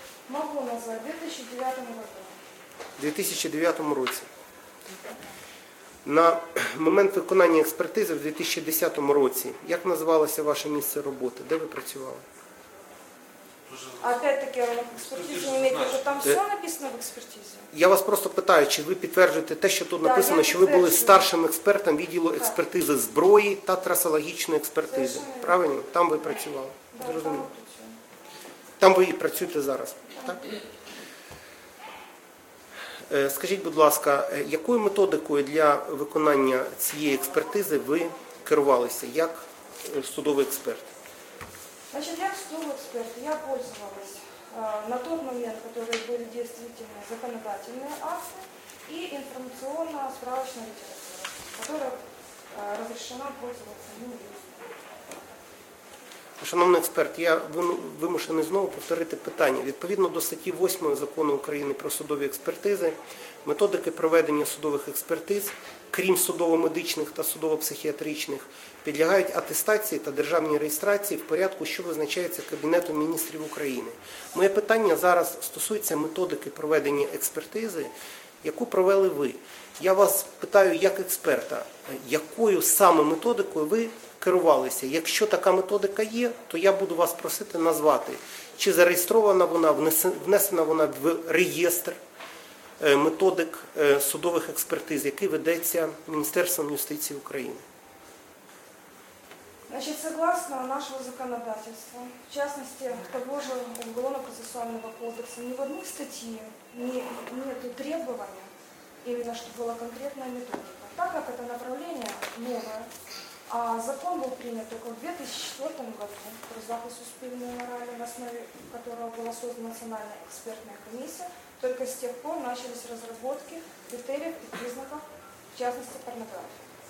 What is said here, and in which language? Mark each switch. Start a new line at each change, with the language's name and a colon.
Russian: Могу назвать, в 2009 году.
Ukrainian: В 2009 році. На момент виконання експертизи в 2010 році, як називалося ваше місце роботи? Де ви працювали?
Russian: Опять-таки, экспертиза не имеет, значит, там все написано в экспертизе.
Ukrainian: Я вас просто питаю, чи ви підтверджуєте те, що тут написано, що ви були старшим експертом відділу експертизи зброї та трасологічної експертизи. Правильно? Там ви працювали. Зрозуміло. Там ви і працюєте зараз. Так? Скажіть, будь ласка, якою методикою для виконання цієї експертизи ви керувалися як судовий експерт?
Russian: Значит, я судовый эксперт, я пользовалась на тот момент, которые были действительно законодательные акты и информационно-справочная литература, которая разрешена пользоваться юристом.
Ukrainian: Шановний експерт, я вимушений знову повторити питання. Відповідно до статті 8 Закону України про судові експертизи, методики проведення судових експертиз, крім судово-медичних та судово-психіатричних, підлягають атестації та державній реєстрації в порядку, що визначається Кабінетом міністрів України. Моє питання зараз стосується методики проведення експертизи, яку провели ви. Я вас питаю як експерта, якою саме методикою ви керувалися? Якщо така методика є, то я буду вас просити назвати, чи зареєстрована вона, внесена вона в реєстр методик судових експертиз, який ведеться Міністерством юстиції України.
Russian: Значит, согласно нашего законодательства, в частности, того же Уголовно-процессуального кодекса, ни в одной статье нет требования, именно чтобы была конкретная методика. Так как это направление новое, а закон был принят только в 2004 году, про запас суспильной морали, на основе которого была создана Национальная экспертная комиссия, только с тех пор начались разработки критериев и признаков, в частности, порнографии.